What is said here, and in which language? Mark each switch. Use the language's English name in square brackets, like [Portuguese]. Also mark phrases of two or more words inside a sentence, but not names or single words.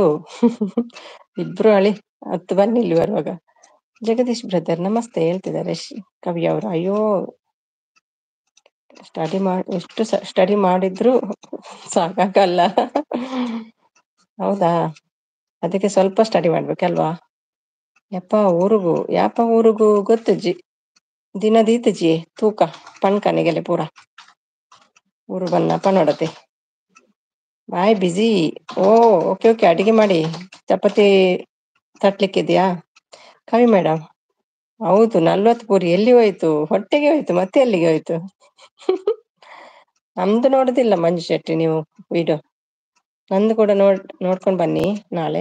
[Kannada] ಇಬ್ರು ಅಳಿ, ಹತ್ತು ಬನ್ನಿ ಇಲ್ಲಿ ಬರುವಾಗ. ಜಗದೀಶ್ ಬ್ರದರ್ ನಮಸ್ತೆ ಹೇಳ್ತಿದ್ದಾರೆ ಕವಿ ಅವರು. ಅಯ್ಯೋ, ಎಷ್ಟು ಸ್ಟಡಿ ಮಾಡಿದ್ರು ಸಾಕಾಗಲ್ಲ. ಹೌದಾ, ಅದಕ್ಕೆ ಸ್ವಲ್ಪ ಸ್ಟಡಿ ಮಾಡ್ಬೇಕಲ್ವಾ. [Tulu] ಯಾಪ ಊರಿಗೂ ಗೊತ್ತಜ್ಜಿ, ದಿನ ದೀತಜಿ ತೂಕ ಪಣ್ಕನಿಗೆಲೆ ಪೂರ ಊರು ಬನ್ನ ಪನೋಡತೆ ಬಾಯ್ ಬಿಸಿ. [Kannada] ಓಕೆ ಓಕೆ, ಅಡಿಗೆ ಮಾಡಿ ಚಪಾತಿ ತಟ್ಲಿಕ್ಕಿದ್ಯಾ ಕವಿ ಮೇಡಮ್? ಹೌದು, 40 ಪೂರಿ ಎಲ್ಲಿ ಹೋಯ್ತು? ಹೊಟ್ಟೆಗೆ ಹೋಯ್ತು, ಮತ್ತೆ ಎಲ್ಲಿಗೆ ಹೋಯ್ತು? ನಮ್ದು ನೋಡುದಿಲ್ಲ ಮಂಜು ಶೆಟ್ಟಿ ನೀವು ವಿಡಿಯೋ, ನಂದು ಕೂಡ ನೋಡ್ಕೊಂಡ್ ಬನ್ನಿ ನಾಳೆ.